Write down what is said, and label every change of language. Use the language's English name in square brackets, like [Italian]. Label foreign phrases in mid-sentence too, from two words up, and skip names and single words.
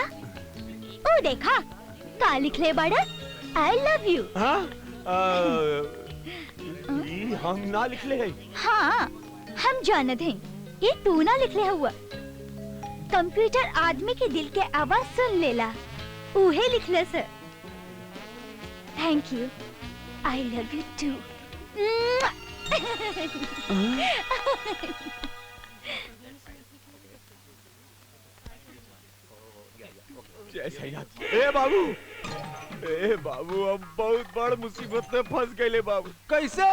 [Bhojpuri] ओ देखा, का लिख ले बाड़ा? [English] I love you. [Bhojpuri] हम ना लिख ले है। हाँ, हम जानत हैं, ये तू ना लिख ले हुआ। कंप्यूटर आदमी के दिल के आवाज सुन लेला, उहे लिखले सर। [English] Thank you, I love you too. [Bhojpuri] ए बाबू अब बहुत बड़ मुसीबत में फंस गए बाबू। कैसे?